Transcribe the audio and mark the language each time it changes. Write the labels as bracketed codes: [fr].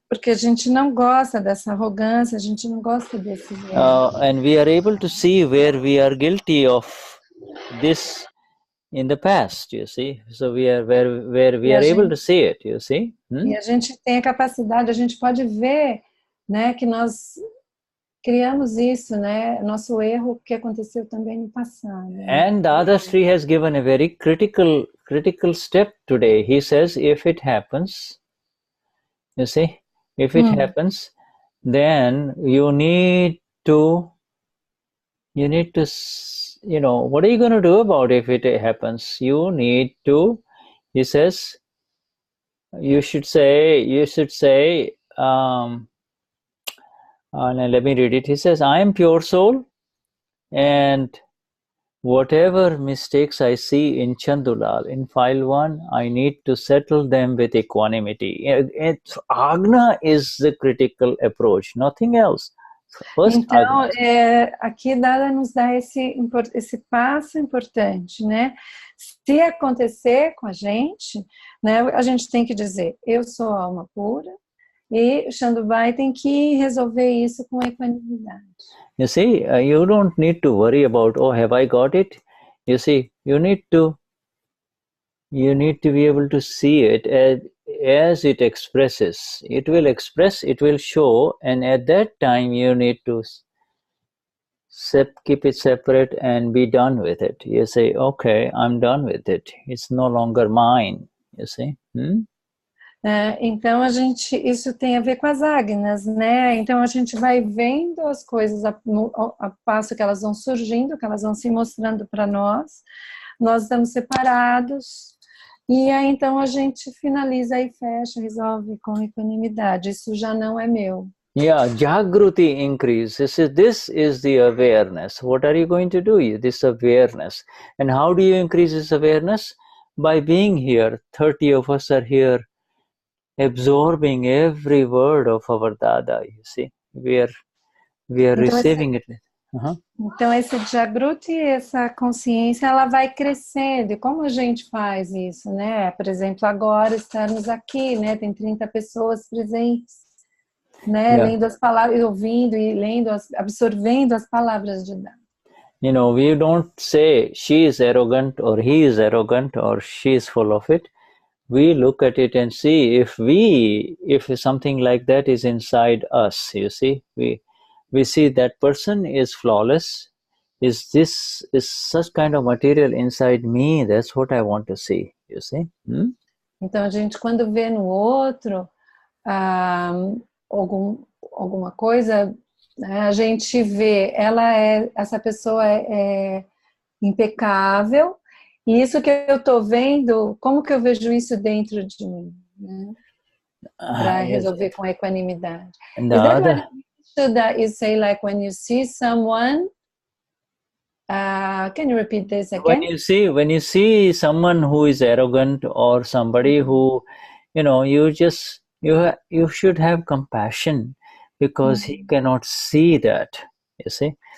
[pt] Porque a gente não gosta dessa arrogância, a gente não gosta desses erros. [en] And we are able to see where we are guilty of this in the past, you see. So we are where we are able to see it, you see. [pt] E a gente tem a capacidade, a gente pode ver, né, que nós criamos isso, né, nosso erro que aconteceu também no passado. [en] And Dadashri has given a very critical step today. He says, if it happens, you see, if it happens, then you need to you need to, what are you going to do about it if it happens? You need to, he says, you should say, now let me read it. He says, I am pure soul, and whatever mistakes I see in Chandulal, in file 1, I need to settle them with equanimity. Agna is the critical approach, nothing else. First, [pt] então, Agna. aqui Dada nos dá esse passo importante, né? Se acontecer com a gente, né, a gente tem que dizer, eu sou alma pura, e o Shandubai tem que resolver isso com equanimidade. [en] You see, you don't need to worry about, oh, have I got it? You see, you need to be able to see it as it expresses. It will express, it will show, and at that time you need to keep it separate and be done with it. You say, okay, I'm done with it. It's no longer mine. You see? [pt] Então isso tem a ver com as agnas, né? Então a gente vai vendo as coisas a passo que elas vão surgindo, que elas vão se mostrando para nós estamos separados, e aí então a gente finaliza e fecha, resolve com equanimidade. Isso já não é meu. [en] Yeah, Jagruti increase. This is the awareness. What are you going to do? This awareness. And how do you increase this awareness? By being here. 30 of us are here, absorbing every word of our Dada, you see. We are [pt] então, [en] receiving it. [pt] Então esse Jagruti, essa consciência, ela vai crescendo. E como a gente faz isso, né? Por exemplo, agora estamos aqui, né? Tem 30 pessoas presentes, né? Yeah. Lendo as palavras, ouvindo e lendo, absorvendo as palavras de Dada. [en] We don't say she is arrogant or he is arrogant or she is full of it. We look at it and see if something like that is inside us, you see. We see that person is flawless. Is such kind of material inside me? That's what I want to see, you see. [pt] Então a gente, quando vê no outro alguma coisa, a gente vê, essa pessoa é impecável. E isso que eu estou vendo, como que eu vejo isso dentro de mim, né? Para resolver com equanimidade. [en] Is that what Shuddha is say, like when you see someone? Can you repeat this again? When you see someone who is arrogant or somebody who, you should have compassion because he cannot see that, you see.